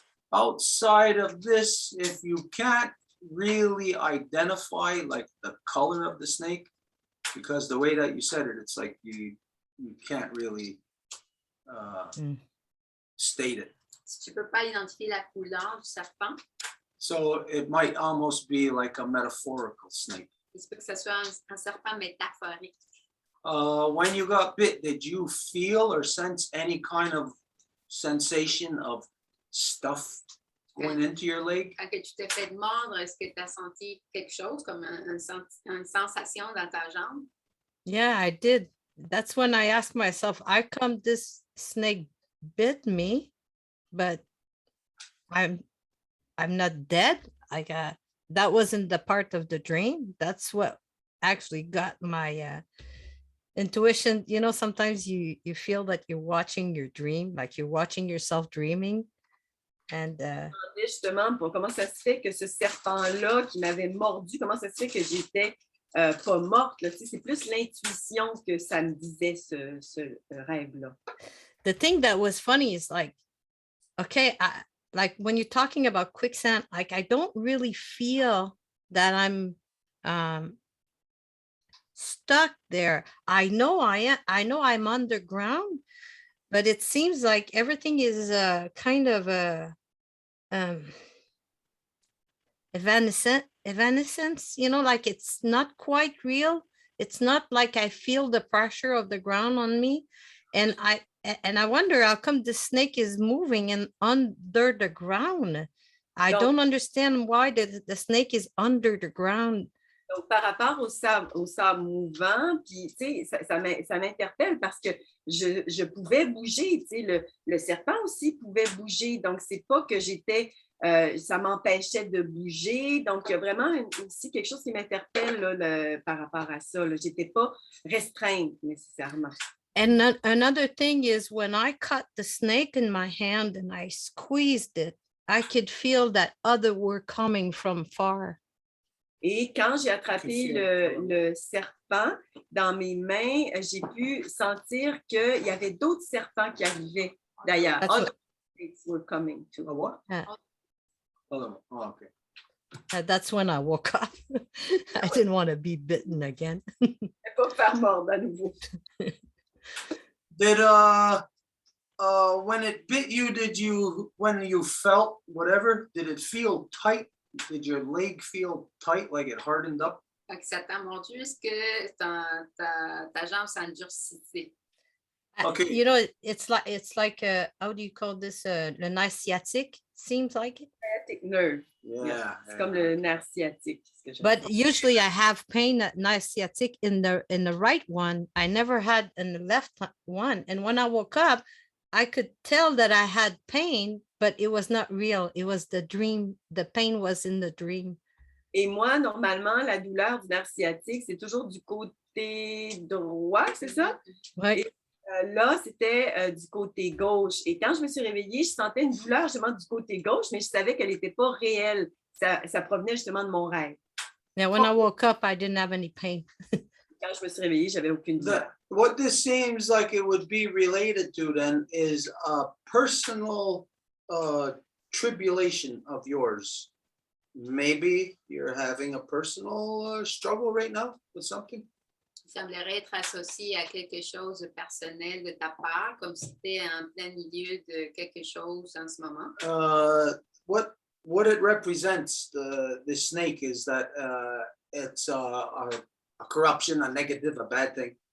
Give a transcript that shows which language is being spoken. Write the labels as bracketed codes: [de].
[en] Outside of this, if you can't really identify like the color of the snake, because the way that you said it, it's like you can't really state it. [fr] Si tu peux pas identifier la couleur du serpent, [en] So it might almost be like a metaphorical snake. [fr] il se peut que ce soit un serpent métaphorique. [en] When you got bit, did you feel or sense any kind of sensation of stuff going into your leg? [fr] Quand que tu t'es fait mordre, est-ce que tu as senti quelque chose comme une sensation dans ta jambe? [en] Yeah, I did. That's when I asked myself, how come this snake bit me, but I'm not dead? Like that wasn't the part of the dream. That's what actually got my intuition. You know, sometimes you feel that you're watching your dream, like you're watching yourself dreaming. And [fr] Justement, pour comment ça se fait que ce serpent-là qui m'avait mordu, comment ça se fait que j'étais pas morte, là, tu sais, c'est plus l'intuition que ça me disait ce rêve-là. [en] the thing that was funny is like, okay, like when you're talking about quicksand, like I don't really feel that I'm stuck there. I know I'm underground, but it seems like everything is kind of a evanescence, you know, like it's not quite real. It's not like I feel the pressure of the ground on me. And I wonder how come the snake is moving and under the ground. I don't understand why the snake is under the ground. [fr] Donc, par rapport au sable mouvant, puis, tu sais, ça m'interpelle parce que je pouvais bouger, tu sais, le serpent aussi pouvait bouger. Donc, c'est pas que ça m'empêchait de bouger. Donc, il y a vraiment aussi quelque chose qui m'interpelle là, par rapport à ça. Je n'étais pas restreinte nécessairement. [en] And another thing is when I caught the snake in my hand and I squeezed it, I could feel that others were coming from far. [fr] Et quand j'ai attrapé le serpent dans mes mains, j'ai pu sentir qu'il y avait d'autres serpents qui arrivaient d'ailleurs. [en] Other snakes were coming too. What? Oh, okay. That's when I woke up. I didn't want to be bitten again. [fr] Pas faire mordre à nouveau. [en] Did when it bit you, when you felt whatever, did it feel tight? Did your leg feel tight, like it hardened up? [fr] Fait que ça t'a mordu, est-ce que ta jambe s'endurcissait? [en] Okay. You know, it's like how do you call this? [fr] Le nerf sciatique [en] seems like it. Sciatic nerve. Yeah. [fr] C'est comme le nerf sciatique. [en] But usually I have pain at nerf sciatique in the right one. I never had in the left one. And when I woke up, I could tell that I had pain, but it was not real. It was the dream. The pain was in the dream. [fr] Et moi, normalement, la douleur du nerf sciatique, c'est toujours du côté droit, c'est ça? Oui. Et là, c'était du côté gauche. Et quand je me suis réveillée, je sentais une douleur justement du côté gauche, mais je savais qu'elle n'était pas réelle. Ça provenait justement de mon rêve. [en] Yeah, when I woke up, I didn't have any pain. [fr] Quand je me suis réveillée, j'avais aucune douleur. [en] What this seems like it would be related to then is a personal tribulation of yours. Maybe you're having a personal struggle right now with something. [fr] Il semblerait être associé à quelque chose de personnel de ta part, comme si tu étais en plein milieu de quelque chose en ce moment. [en] What it represents, the snake, is that it's a corruption, a negative, a bad thing.